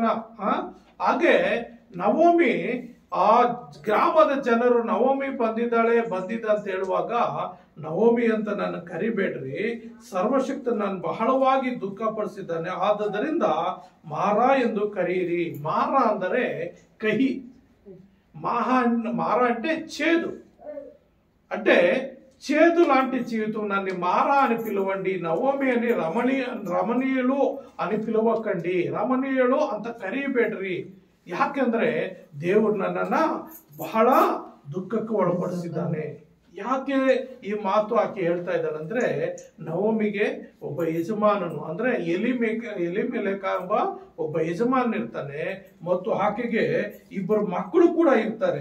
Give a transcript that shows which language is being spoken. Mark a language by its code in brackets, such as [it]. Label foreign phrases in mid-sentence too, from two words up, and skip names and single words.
[kn] ಹಾಗೆ ನವೋಮಿ, ಆ ಗ್ರಾಮದ ಜನರು ನವೋಮಿ ಬಂದಿದ್ದಾಳೆ ಅಂತ ಹೇಳುವಾಗ, ನವೋಮಿ ಅಂತ ನನ್ನ ಕರಿಬೇಡ್ರಿ, ಸರ್ವಶಕ್ತ ನಾನು ಬಹಳವಾಗಿ ದುಃಖ ಪಡಿಸಿದ್ದಾನೆ, ಆದ್ದರಿಂದ ಮಾರ ಎಂದು ಕರೆಯಿರಿ. ಮಾರ ಅಂದರೆ ಕಹಿ, [te] మార అంటే చేదు, అంటే చేదు లాంటి జీవితం. నన్ను మారా అని పిలవండి, నవోమి అని రమణీయులు అని పిలవకండి, రమణీయులు [kn] ಅಂತ ಕರಿಬೇಡ್ರಿ. ಯಾಕೆಂದ್ರೆ ದೇವರು ನನ್ನನ್ನ ಬಹಳ ದುಃಖಕ್ಕೆ ಒಳಪಡಿಸಿದ್ದಾನೆ. ಯಾಕೆ ಈ ಮಾತು ಆಕೆ ಹೇಳ್ತಾ ಇದ್ದಾಳಂದ್ರೆ, ನವೋಮಿಗೆ ಒಬ್ಬ ಯಜಮಾನನು ಅಂದ್ರೆ ಎಲಿಮೆಲೆಕ ಎಂಬ ಒಬ್ಬ ಯಜಮಾನ ಇರ್ತಾನೆ, ಮತ್ತು ಆಕೆಗೆ ಇಬ್ಬರು ಮಕ್ಕಳು ಕೂಡ ಇರ್ತಾರೆ.